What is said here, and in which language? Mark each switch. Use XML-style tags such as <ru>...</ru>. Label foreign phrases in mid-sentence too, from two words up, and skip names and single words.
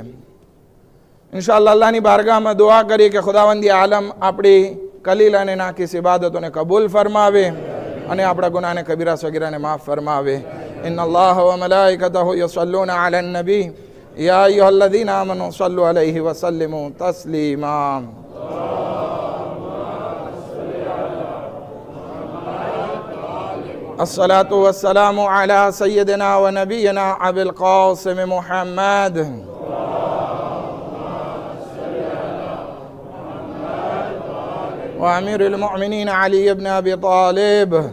<gu>ઇન્શાઅલ્લાહ અલ્લાહની બારગાહમાં દુઆ કરીએ કે ખુદાવંદી આલમ આપણી કલીલ અને નાકીસ ઇબાદતોને કબૂલ ફરમાવે અને આપણા ગુનાહને કબીરા સગીરાને માફ ફરમાવે.</gu> <ar>إن الله وملائكته يصلون على النبي يا أيها الذين آمنوا صلوا عليه وسلموا تسليما. الصلاة والسلام على سيدنا ونبينا أبي القاسم محمد وأمير المؤمنين علي بن أبي طالب</ar>